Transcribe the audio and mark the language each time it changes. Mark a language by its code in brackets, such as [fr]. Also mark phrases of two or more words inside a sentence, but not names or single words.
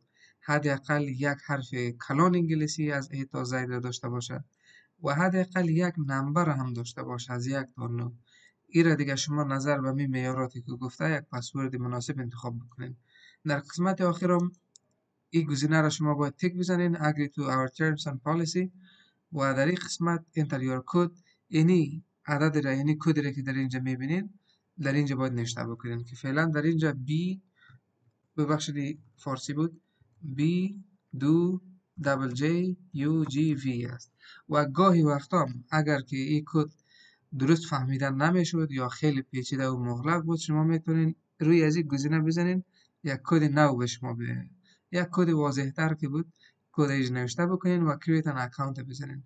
[fa] حداقل یک حرف کلان انگلیسی از ای تا زید را داشته باشه و حداقل یک نمبر هم داشته باشه از 1 تا 9. این را دیگه شما نظر به می معیاراتی که گفته یک پسورد مناسب انتخاب بکنین. در قسمت آخرم این گزینه را شما باید تیک بزنین [en] agree to our terms and policy [fa] و در این قسمت [en] enter your code، [fa] یعنی عدد را، یعنی کد را که در اینجا میبینین در اینجا باید نوشته بکنین که فعلا در اینجا B ببخشید فارسی بود B دو دبل J U G V است و گاهی وقتا اگر که این کد درست فهمیدن نمیشد یا خیلی پیچیده و مغلق بود، شما میتونین روی از این گزینه بزنین یک کد نو به شما بده، یک کد واضح تر که بود کدش نوشته بکنین و [en] create an account [fa] بزنین.